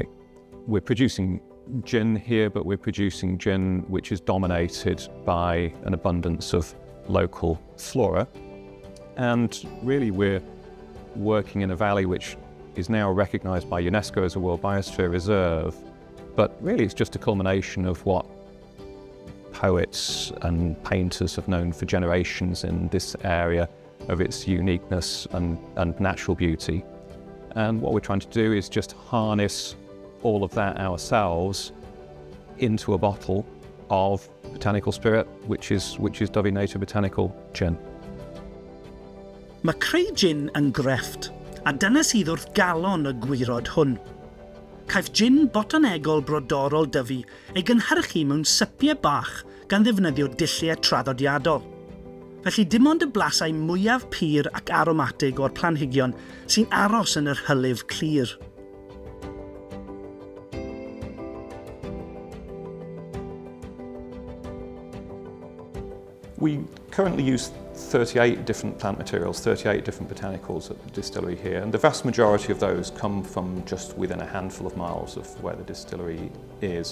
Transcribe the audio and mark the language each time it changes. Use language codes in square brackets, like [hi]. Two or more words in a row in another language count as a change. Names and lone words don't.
[en] We're producing gin here, but we're producing gin which is dominated by an abundance of local flora, and really we're working in a valley which is now recognised by UNESCO as a World Biosphere Reserve, but really it's just a culmination of what poets and painters have known for generations in this area of its uniqueness and natural beauty. And what we're trying to do is just harness all of that ourselves into a bottle of botanical spirit, which is Dovey Native Botanical Gin. [cy] Mae creu gin yn grefft, a dyna sydd wrth galon y gwirod hwn. Caiff gin botanegol brodorol Dovey ei gynhyrchu mewn sypiau bach gan ddefnyddio dulliau traddodiadol. Felly dim ond y blasau mwyaf pur ac aromatig o'r planhigion sy'n aros yn yr hylif clir. [en] We currently use 38 different plant materials, 38 different botanicals at the distillery here, and the vast majority of those come from just within a handful of miles of where the distillery is.